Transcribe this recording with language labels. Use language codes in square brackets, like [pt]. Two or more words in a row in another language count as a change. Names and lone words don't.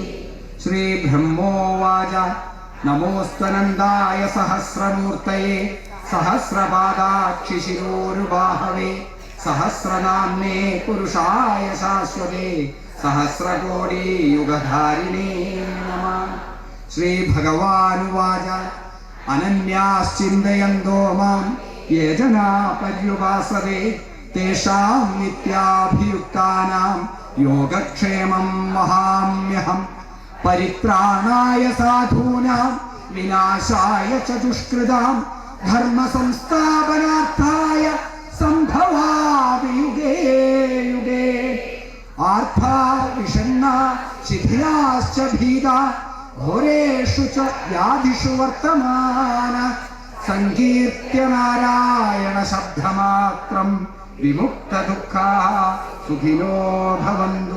[sa] ശ്രീ ബ്രഹ്മോവാച നമോസ്തനന്ദായ സഹസ്രമൂർത്തയേ സഹസ്രപാദാക്ഷി ശിരോരുബാഹവേ സഹസ്രനാമ്നേ പുരുഷായ ശാശ്വതേ സഹസ്രകോടി യുഗധാരിണേ നമഃ. ശ്രീ ഭഗവാനുവാച അനന്യാശ്ചിന്തയന്തോ മാം യേ ജനാ പര്യുപാസതേ തേഷാം നിത്യാഭിയുക്താനാം യോഗക്ഷേമം വഹാമ്യഹം. പരിത്രാണായ സാധൂനാം വിനാശായ ച ദുഷ്കൃതാം ധർമ്മ സംസ്ഥാപനാർത്ഥായ സംഭവാമി യുഗേ യുഗേ. ആർഥാ വിഷണ്ണാ ശിഥിലാശ്ച ഭീതാ ഘോരേഷു ച വ്യാധിഷു വർത്തമാന സങ്കീർത്യ നാരായണ ശബ്ദമാത്രം വിമുക്ത ദുഃഖാ സുഖിനോ ഭവന്തു.